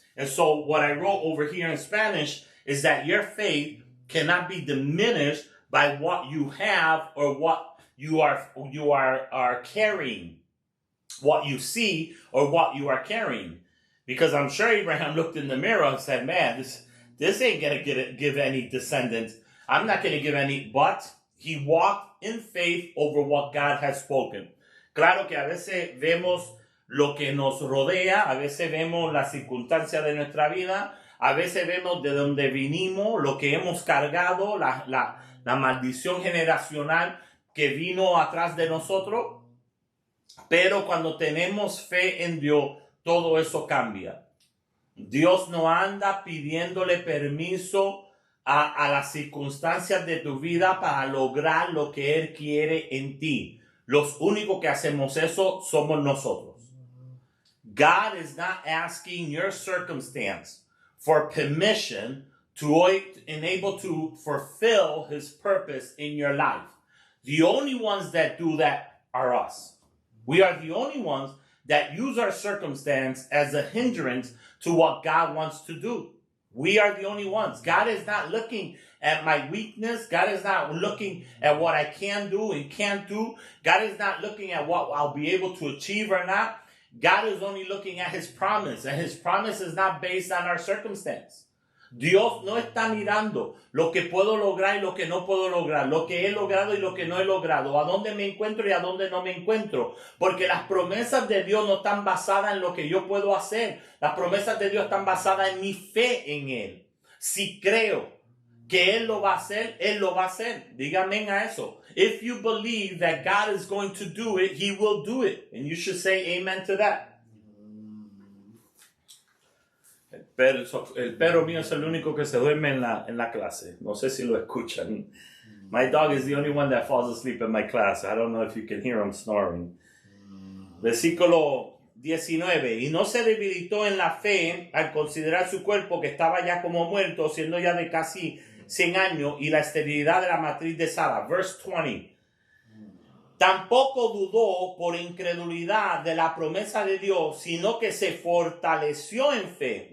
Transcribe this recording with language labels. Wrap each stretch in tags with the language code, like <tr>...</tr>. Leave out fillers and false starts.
<en>And so what I wrote over here in Spanish is that your faith cannot be diminished by what you have or what you are carrying, what you see or what you are carrying. Because I'm sure Abraham looked in the mirror and said, man, this ain't going to give any descendants. I'm not going to give any, but he walked in faith over what God has spoken.</en> <es>Claro que a veces vemos lo que nos rodea, a veces vemos las circunstancias de nuestra vida, a veces vemos de donde vinimos, lo que hemos cargado, la maldición generacional que vino atrás de nosotros. Pero cuando tenemos fe en Dios, todo eso cambia. Dios no anda pidiéndole permiso a las circunstancias de tu vida para lograr lo que Él quiere en ti. Los únicos que hacemos eso somos nosotros.</es> <en>God is not asking your circumstance for permission to enable to fulfill His purpose in your life. The only ones that do that are us. We are the only ones that use our circumstance as a hindrance to what God wants to do. We are the only ones. God is not looking at my weakness. God is not looking at what I can do and can't do. God is not looking at what I'll be able to achieve or not. God is only looking at His promise, and His promise is not based on our circumstance.</en> <es>Dios no está mirando lo que puedo lograr y lo que no puedo lograr, lo que he logrado y lo que no he logrado, a dónde me encuentro y a dónde no me encuentro, porque las promesas de Dios no están basadas en lo que yo puedo hacer. Las promesas de Dios están basadas en mi fe en Él. Si creo que Él lo va a hacer, Él lo va a hacer. Dígame a eso.</es> <en>If you believe that God is going to do it, He will do it. And you should say amen to that.</en> <es>El perro mío es el único que se duerme en la clase. No sé si lo escuchan.</es> <en>My dog is the only one that falls asleep in my class. I don't know if you can hear him snoring.</en> <es>Versículo 19. Y no se debilitó en la fe al considerar su cuerpo que estaba ya como muerto, siendo ya de casi 100 años, y la esterilidad de la matriz de Sara.</es> <en>Verse 20.</en> <es>Tampoco dudó por incredulidad de la promesa de Dios, sino que se fortaleció en fe.</es>